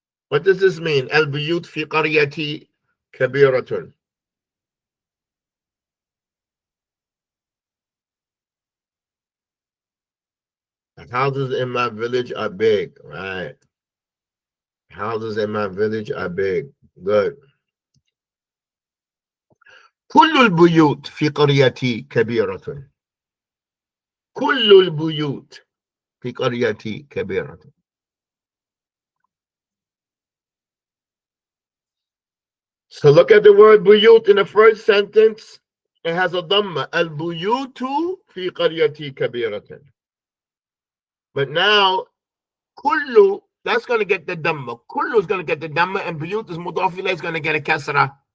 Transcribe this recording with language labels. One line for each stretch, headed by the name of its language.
English: What does this mean?
Arabic: البيوت في قريتي كبيرة.
English: The houses in my village are big, right? Houses in my village are big. Good.
Arabic: كل البيوت في قريتي كبيرة. كل البيوت في قريتي كبيرة.
English: So look at the word buyut in the first sentence. It has a dhamma.
Arabic: Al-buyutu fi qaryati kabiratan.
English: But now, kullu, that's going to get the dhamma. Kullu is going to get the dhamma, and buyut is mudaf ilayh is going to get a kasra.